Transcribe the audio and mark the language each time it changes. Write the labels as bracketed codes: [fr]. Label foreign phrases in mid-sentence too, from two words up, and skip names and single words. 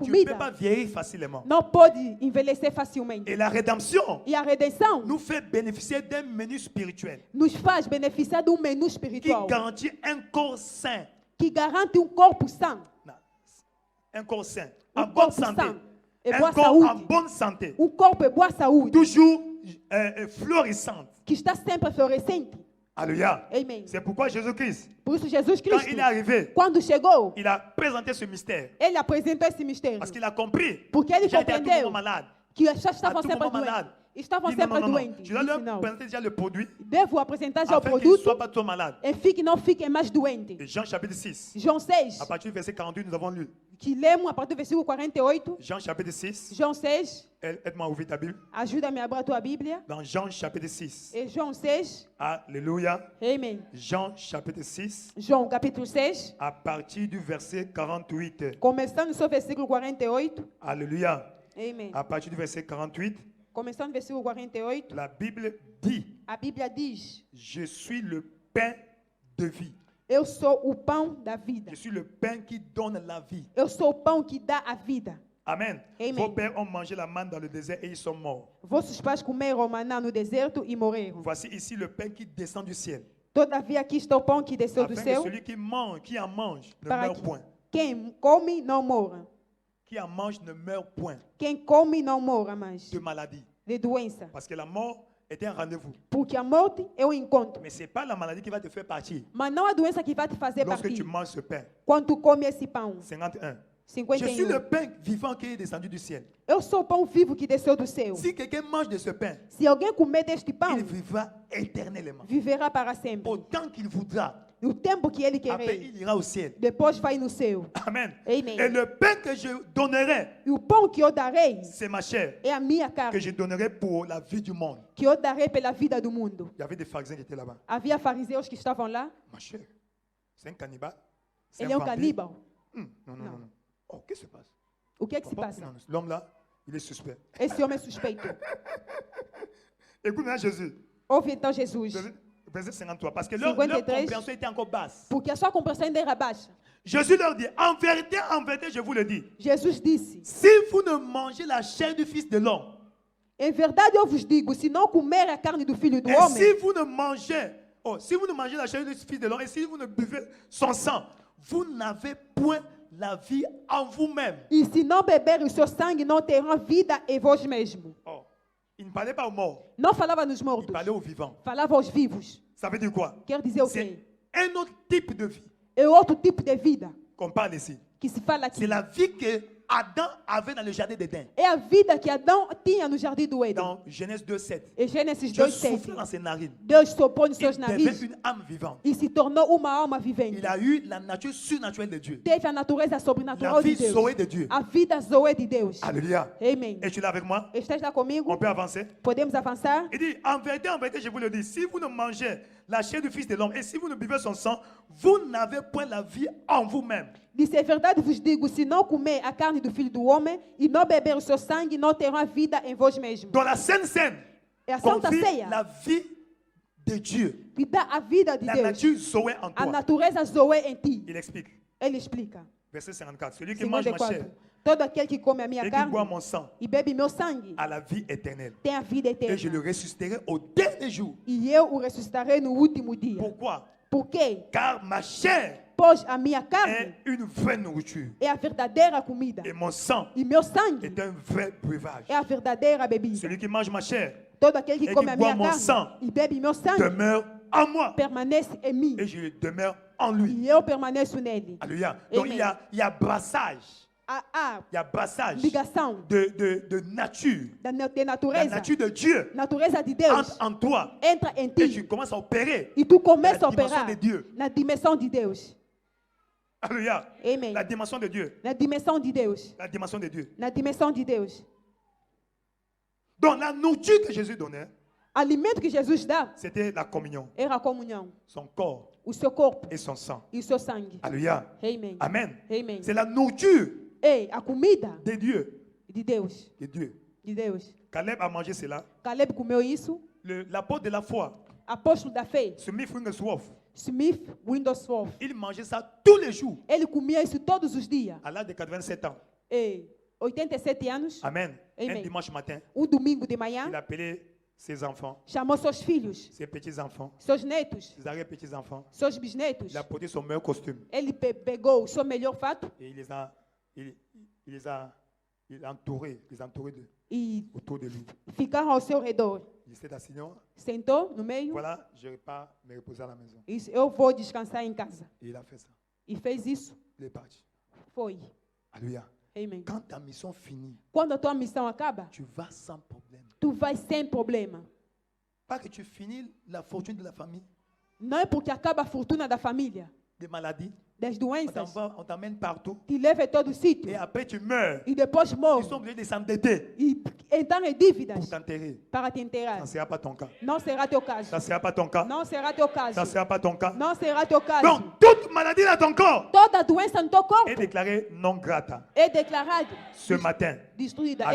[fr] tu ne peux pas [pt] comida, [fr] vieillir facilement. [pt] não pode envelhecer facilmente. [fr] Et la rédemption [pt] E a redenção [fr] nous fait bénéficier d'un menu spirituel [pt] nos faz beneficiar de menu [fr] qui [pt] espiritual [fr] garantit un corps sain. [pt] que garante corpo são. [fr] Non. un corps sain, [pt] Um [fr] en bonne [pt] corpo [fr] santé. [pt] sano e [fr] Un [pt] boa [fr] corps en [pt] saúde. [fr] bonne santé. [pt] Corpo e boa saúde. [fr] Toujours florissante. [pt] Que está sempre florescente. [fr] Alléluia. [pt] Amen. [fr] C'est pourquoi Jésus-Christ, [pt] Por isso Jesus [fr] quand [pt] Cristo, [fr] il est arrivé, [pt] quando chegou, [fr] il a présenté ce mystère. [pt] ele apresentou esse mistério. [fr] Parce qu'il a compris. [pt] Porque ele [fr] J'ai été à tout [pt] compreendeu [fr] moment malade. [pt] que já [fr] À [pt] estavam [fr] tout [pt] sempre [fr] moment [pt] doentes. [fr] malade. [pt] Estavam [fr] Il dit, [pt] sempre [fr] non, non, non. [pt] doentes. [fr] Je dois [pt] Disse, [fr] leur [pt] não. [fr] présenter déjà le produit [pt] Devo apresentar já o [fr] afin qu'ils ne soient [pt] produto [fr] pas trop malades. [pt] e não fiquem mais doentes. [fr] Et Jean chapitre 6, [pt] João 6, [fr] à partir du verset 48, nous avons lu. [pt] que lemos a partir do versículo 48. [fr] Jean chapitre 6, [pt] João 6, [fr] aide-moi à ouvrir ta Bible. [pt] ajuda-me a abrir a tua Bíblia. [fr] Dans Jean chapitre 6. [pt] E João 6, [fr] Alléluia. [pt] amém. [fr] Jean chapitre 6, [pt] João capítulo 6, [fr] à partir du verset 48. [pt] começando no seu versículo 48. [fr] Alléluia. [pt] Amém. [fr] À partir du verset 48, [pt] Começando no versículo 48, [fr] la Bible dit, [pt] a Bíblia diz: [fr] je suis le pain de vie. [pt] Eu sou o pão da vida. [fr] Je suis le pain qui donne la vie. [pt] Eu sou o pão que dá a vida. [fr] Amen. [pt] Amen. [fr] Vos pères ont mangé la manne dans le désert et ils sont morts. [pt] Vossos pais comeram o maná no deserto e morreram. [fr] Voici ici le pain qui descend du ciel. [pt] Todavia aqui está o pão que desceu do [fr] Afin que [pt] céu, [fr] celui qui mange, qui en mange, ne [pt] para [fr] meurt [pt] que [fr] point. [pt] quem come não morra. [fr] Qui en mange ne meurt point [pt] Quem come não morra mais [fr] de maladie. [pt] de doença. [fr] Parce que la mort était un rendez-vous. [pt] Porque a morte é um encontro. [fr] Mais ce n'est pas la maladie qui va te faire partir [pt] Mas não a doença que vai te fazer [fr] lorsque [pt] partir [fr] tu manges ce pain. [pt] quando tu come esse pão. [fr] 51. [pt] 51. [fr] Je suis le pain vivant qui est descendu du ciel. [pt] Eu sou o pão vivo que desceu do céu. [fr] Si quelqu'un mange de ce pain, [pt] Se alguém comer deste pão, [fr] il vivra éternellement. [pt] viverá para sempre. [fr] Autant qu'il voudra. [pt] No tempo que ele [fr] Après, [pt] querer. [fr] il ira au ciel. [pt] Depois vai no céu. [fr] Amen. [pt] Amen. [fr] Et le pain que je donnerai, [pt] E o pão que eu darei [fr] c'est ma chair [pt] é a minha [fr] que [pt] carne, [fr] je donnerai pour la vie du monde. [pt] que eu darei pela vida do mundo. [fr] Il y avait des pharisiens qui étaient là-bas. [pt] Havia fariseus que estavam lá. [fr] Ma chair, c'est un cannibale. C'est [pt] Ele é um [fr] vampire. [pt] caníbal. [fr] Non, non, non, non. Oh, qu'est-ce qui se passe? [pt] O que é que se [fr] Non, [pt] passa? [fr] non, l'homme là, il est suspect. [pt] Esse homem é suspeito. [fr] Écoute maintenant Jésus. [pt] Ouve então Jesus. [fr] Verset 53. Parce que leur [pt] 53. [fr] compréhension était encore basse. [pt] Porque a sua compreensão ainda era baixa. [fr] Jésus leur dit, en vérité, je vous le dis, [pt] Jesus disse: [fr] si vous ne mangez la chair du Fils de l'homme, [pt] Em verdade eu vos digo, se não comer a carne do Filho do [fr] et [pt] Homem, [fr] si vous ne mangez la chair du Fils de l'homme, et si vous ne buvez son sang, vous n'avez point la vie en vous-même. [pt] e se não beber o seu sangue, não terão vida em vós mesmos. [fr] Oh, il ne parlait pas aux morts, [pt] Não falava nos [fr] il [pt] mortos, [fr] parlait aux vivants. [pt] falava aos vivos. [fr] Ça veut dire quoi? [pt] Quer dizer o [fr] C'est [pt] quê? [fr] un autre type de vie [pt] É outro tipo de vida [fr] qu'on parle ici. [pt] que se fala aqui. [fr] C'est la vie que Adam avait dans le jardin d'Éden. [pt] É a vida que Adão tinha no jardim do Éden. [fr] Dans Genèse 2:7. [pt] Em Gênesis [fr] Dieu [pt] 2:7, [fr] souffle dans ses narines. [pt] Deus soprou nos [fr] Il [pt] seus [fr] devait [pt] narizes [fr] une âme vivante. [pt] e se tornou uma alma vivente. [fr] Il a eu la nature surnaturelle de Dieu. [pt] Teve a natureza [fr] La [pt] sobrenatural de [fr] vie [pt] Deus. [fr] Zoé de Dieu. [pt] A vida Zoe de Deus. [fr] Alléluia. [pt] Amém. [fr] Es-tu là avec moi? [pt] Estás lá comigo? [fr] On peut avancer? [pt] Podemos avançar? [fr] Il dit, en vérité, je vous le dis, si vous ne mangez la chair du Fils de l'homme et si vous ne buvez son sang, vous n'avez point la vie en vous-même. [pt] Disse, é verdade vos digo, se não comer a carne do Filho do Homem e não beber o seu sangue, não terão a vida em vós mesmos. [fr] Dans la Sainte Seine, [pt] É a Santa [fr] confie [pt] Ceia [fr] la vie de Dieu, [pt] que dá a vida de [fr] la [pt] Deus. [fr] nature Zoé en [pt] A [fr] toi. [pt] natureza Zoe em ti. [fr] Il explique. [pt] Ele explica. [fr] Verset 54. Celui qui mange ma [pt] 54. [fr] chair [pt] Todo aquele que come a minha [fr] et qui boit [pt] carne [fr] mon sang [pt] e bebe meu sangue [fr] a la vie éternelle. [pt] tem a vida [fr] Et je le [pt] eterna. [fr] ressusciterai au dernier jour. [pt] E eu o ressuscitarei no último dia. [fr] Pourquoi? [pt] Por quê? [fr] Car ma chair [pt] Pois a minha carne [fr] est une vraie nourriture. [pt] é a verdadeira comida. [fr] Et mon sang [pt] E meu sangue [fr] est un vrai breuvage. [pt] é a verdadeira bebida. [fr] Celui qui mange ma chair [pt] Todo aquele que [fr] Et [pt] come [fr] que [pt] a [fr] boit [pt] minha [fr] mon [pt] carne [fr] sang [pt] e bebe meu sangue [fr] demeure en moi. [pt] permanece em mim. [fr] Et je demeure en lui. [pt] E eu permaneço nele. [fr] Alléluia. Donc [pt] Amen. [fr] il y a brassage. [pt] A [fr] Il y a brassage [pt] ligação [fr] de nature. [pt] de [fr] La [pt] natureza. [fr] nature de Dieu [pt] Natureza de Deus [fr] entre en toi. [pt] entra em [fr] Et [pt] ti. [fr] tu commences à opérer. [pt] E tu começa a Na dimensão operar [fr] de Deus. [pt] na dimensão de Deus. [fr] Alléluia. [pt] Amen. [fr] La dimension de Dieu. [pt] Na dimensão de Deus. [fr] La dimension de Dieu. [pt] Na dimensão de Deus. [fr] Donc la nourriture que Jésus donnait, [pt] Alimento que Jesus dá [fr] c'était la communion. [pt] era a comunhão. [fr] Son corps [pt] O seu corpo [fr] et son sang. [pt] e o seu sangue. [fr] Alléluia. [pt] Amen. Amen. Amen. [fr] C'est la nourriture [pt] Ei, a comida [fr] de Dieu. [pt] de Deus. [fr] De Dieu. [pt] De Deus. [fr] Caleb a mangé cela. [pt] Caleb comeu isso. [fr] L'apôtre de la foi, [pt] Apóstolo da fé, [fr] Smith Wigglesworth, [pt] Smith Wigglesworth. [fr] il mangeait ça tous les jours [pt] Ele comia isso todos os dias. [fr] à l'âge de 87 ans. [pt] Ei, 87 anos, [fr] Amen. [pt] Amen. [fr] Un dimanche matin, [pt] domingo de [fr] il [pt] manhã, [fr] appelait ses enfants, [pt] chamou seus filhos, [fr] ses petits-enfants, [pt] seus netos, [fr] ses arrière-petits-enfants. [pt] seus bisnetos. [fr] Il a porté son meilleur costume [pt] Ele pegou o seu melhor fato [fr] et il il a entouré [pt] e [fr] autour de lui. [pt] ficaram ao seu redor. [fr] Il disse à Seigneur, [pt] Sentou no meio [fr] voilà, je ne vais pas me reposer à la maison. [pt] e disse, eu vou descansar em casa. [fr] Et il a fait ça. [pt] E fez isso. [fr] Il est parti. [pt] Foi. [fr] Alléluia. [pt] Amém. [fr] Quand ta mission finit, [pt] Quando a tua missão acaba, [fr] tu vas sans problème. [pt] tu vai sem problema. [fr] Pas que tu finis la fortune de la famille, [pt] Não é porque acaba a fortuna da família, [fr] des maladies, [pt] das [fr] on [pt] doenças, [fr] t'emmène partout. [pt] te leva em todo [fr] Et [pt] sítio [fr] après, tu meurs. [pt] e depois [fr] Ils [pt] morre [fr] sont obligés de s'endetter [pt] e entrar em [fr] pour [pt] dívidas [fr] t'enterrer. [pt] para te [fr] Ça [pt] enterrar. [fr] ne sera pas ton cas. [pt] Não será teu caso. [fr] Ça ne sera pas ton cas. [pt] Não será teu [fr] Ça [pt] caso. [fr] ne sera pas ton cas. [pt] Não será teu caso. [fr] Donc, toute maladie dans ton corps [pt] Toda doença no teu corpo [fr] est déclarée non grata [pt] é declarado [fr] ce matin. [pt] destruída